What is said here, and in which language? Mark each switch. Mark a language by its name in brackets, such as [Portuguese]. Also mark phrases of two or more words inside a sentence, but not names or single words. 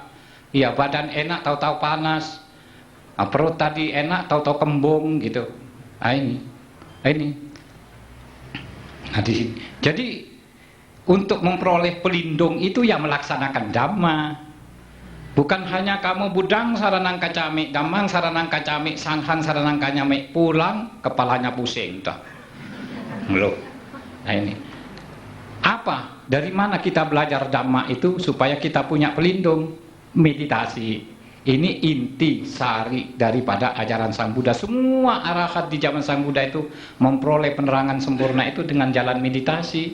[Indonesian] Ya, badan enak tahu-tahu panas. Perut tadi enak tahu-tahu kembung gitu. Nah, ini. Nah, jadi untuk memperoleh pelindung itu ya melaksanakan dhamma. Bukan hanya kamu [Pali] budang saranang kacamik, damang saranang kacamik, sanghang saranang kacamik, [Indonesian] pulang kepalanya pusing toh. Loh. Nah ini. Apa? Dari mana kita belajar dhamma itu supaya kita punya pelindung? Meditasi. Ini inti sari daripada ajaran Sang Buddha. Semua arahat di zaman Sang Buddha itu memperoleh penerangan sempurna itu dengan jalan meditasi.